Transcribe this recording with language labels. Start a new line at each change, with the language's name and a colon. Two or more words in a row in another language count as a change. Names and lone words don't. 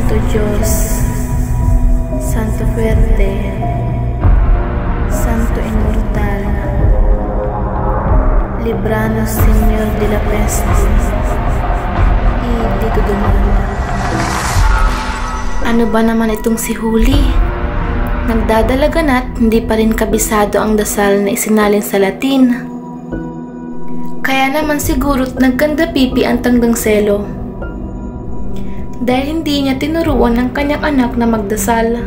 Filipino: Diyos,
Spanish: Santo Fuerte, Santo Inmortal, libranos, Señor de la peste, y
Filipino: dito dumalo. Ano ba naman itong si Huli? Nagdadalaga na't hindi pa rin kabisado ang dasal na isinalin sa Latin. Kaya naman siguro't nagkanda pipi ang tangdang selo. Dahil hindi niya tinuruan ang kanyang anak na magdasal.